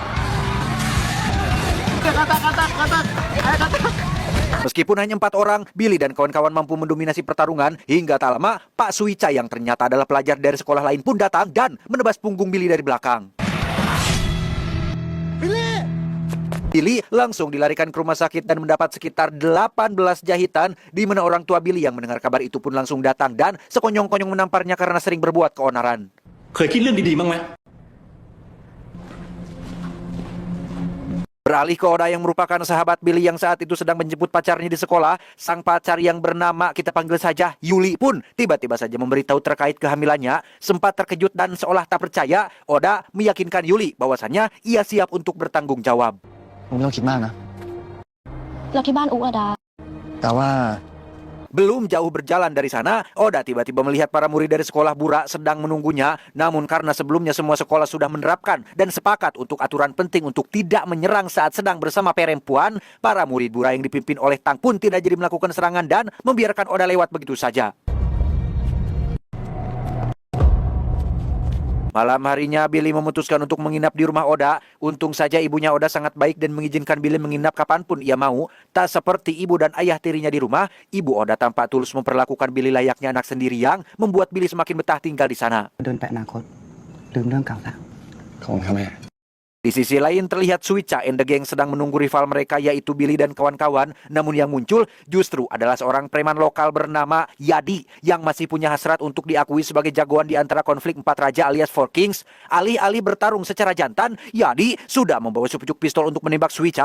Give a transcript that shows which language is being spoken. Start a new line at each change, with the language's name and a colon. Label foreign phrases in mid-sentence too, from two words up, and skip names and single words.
Indonesian: Meskipun hanya 4 orang, Billy dan kawan-kawan mampu mendominasi pertarungan hingga tak lama Pak Suica yang ternyata adalah pelajar dari sekolah lain pun datang dan menebas punggung Billy dari belakang. Billy langsung dilarikan ke rumah sakit dan mendapat sekitar 18 jahitan, di mana orang tua Billy yang mendengar kabar itu pun langsung datang dan sekonyong-konyong menamparnya karena sering berbuat keonaran.
Thai: เคยคิดเรื่องดีๆบ้างไหม
Indonesian: Beralih ke Oda yang merupakan sahabat Billy yang saat itu sedang menjemput pacarnya di sekolah, sang pacar yang bernama kita panggil saja Yuli pun tiba-tiba saja memberitahu terkait kehamilannya. Sempat terkejut dan seolah tak percaya, Oda meyakinkan Yuli bahwasannya ia siap untuk bertanggung jawab.
Thai: ผมไม่ต้องคิดมากนะ แล้วที่บ้านอุ๊อะดา แต่ว่า
Indonesian: Belum jauh berjalan dari sana, Oda tiba-tiba melihat para murid dari sekolah Bura sedang menunggunya. Namun karena sebelumnya semua sekolah sudah menerapkan dan sepakat untuk aturan penting untuk tidak menyerang saat sedang bersama perempuan, para murid Bura yang dipimpin oleh Tang pun tidak jadi melakukan serangan dan membiarkan Oda lewat begitu saja. Malam harinya Billy memutuskan untuk menginap di rumah Oda. Untung saja ibunya Oda sangat baik dan mengizinkan Billy menginap kapanpun ia mau. Tak seperti ibu dan ayah tirinya di rumah, ibu Oda tampak tulus memperlakukan Billy layaknya anak sendiri yang membuat Billy semakin betah tinggal di sana.
Thai: เดินไปอนาคตลืมเรื่องเก่าซะ ขอบคุณครับแม่
Indonesian: Di sisi lain terlihat Suica and the Gang sedang menunggu rival mereka yaitu Billy dan kawan-kawan. Namun yang muncul justru adalah seorang preman lokal bernama Yadi yang masih punya hasrat untuk diakui sebagai jagoan di antara konflik 4 raja alias Four Kings. Alih-alih bertarung secara jantan, Yadi sudah membawa sepucuk pistol untuk menembak Suica.